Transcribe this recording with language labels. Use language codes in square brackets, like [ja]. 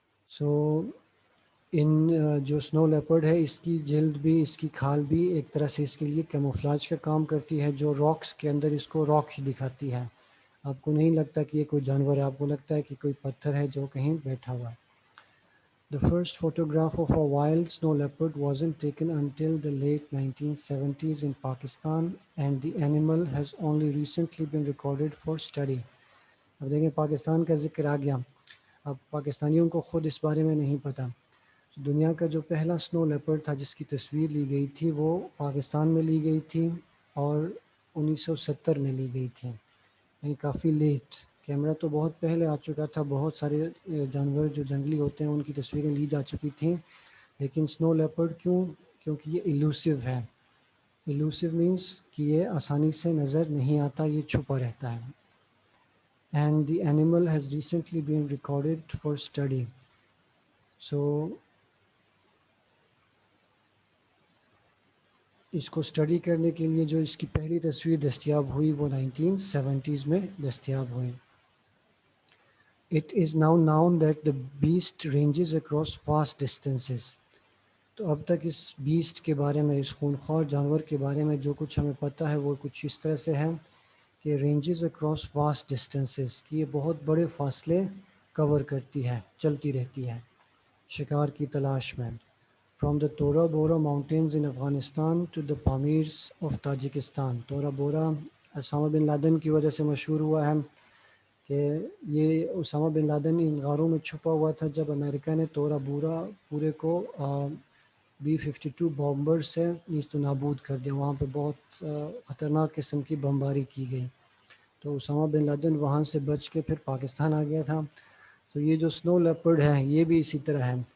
[ur] سو ان جو سنو لیپرڈ ہے، اس کی جلد بھی، اس کی کھال بھی ایک طرح سے اس کے لیے کیموفلاج کا کام کرتی ہے، جو راکس کے اندر اس کو راک ہی دکھاتی ہے. آپ کو نہیں لگتا کہ یہ کوئی جانور ہے، آپ کو لگتا ہے کہ کوئی پتھر ہے جو کہیں بیٹھا ہوا ہے. [en] The first photograph of a wild snow leopard wasn't taken until the late 1970s in Pakistan, and the animal has only recently been recorded for study. [ur] اب دیکھیں پاکستان کا ذکر آ گیا. اب پاکستانیوں کو خود اس بارے میں نہیں پتہ. دنیا کا جو پہلا سنو لیپرڈ تھا جس کی تصویر لی گئی تھی وہ پاکستان میں لی گئی تھی اور 1970 میں لی گئی تھی، یعنی کافی لیٹ. کیمرہ تو بہت پہلے آ چکا تھا، بہت سارے جانور جو جنگلی ہوتے ہیں ان کی تصویریں لی جا چکی تھیں، لیکن سنو لیپرڈ کیوں؟ کیونکہ یہ ایلوسیو ہے. [en] elusive means [ur] کہ یہ آسانی سے نظر نہیں آتا، یہ چھپا رہتا ہے. [en] And the animal has recently been recorded for study. [ur] So اس کو اسٹڈی کرنے کے لیے جو اس کی پہلی تصویر دستیاب ہوئی وہ 1970s میں دستیاب ہوئی. [en] It is now known that the beast ranges across vast distances. [ur] تو اب تک اس بیسٹ کے بارے میں، اس خونخوار جانور کے بارے میں جو کچھ ہمیں پتہ ہے وہ کچھ اس طرح سے ہے کہ [en] ranges across vast distances, [ur] کہ یہ بہت بڑے فاصلے کور کرتی ہے، چلتی رہتی ہے شکار کی تلاش میں. [en] From the Tora Bora mountains in Afghanistan to the Pamirs of Tajikistan. [ur] تورا بورا اسامہ بن لادن کی وجہ سے مشہور ہوا ہے کہ یہ اسامہ بن لادن ان غاروں میں چھپا ہوا تھا جب امریکہ نے تورا بورا پورے کو B-52 بامبر سے نیست و نابود کر دیا. وہاں پہ بہت خطرناک قسم کی بمباری کی گئی، تو اسامہ بن لادن وہاں سے بچ کے پھر پاکستان آ گیا تھا. تو یہ جو سنو لیپرڈ ہے یہ بھی اسی طرح ہے،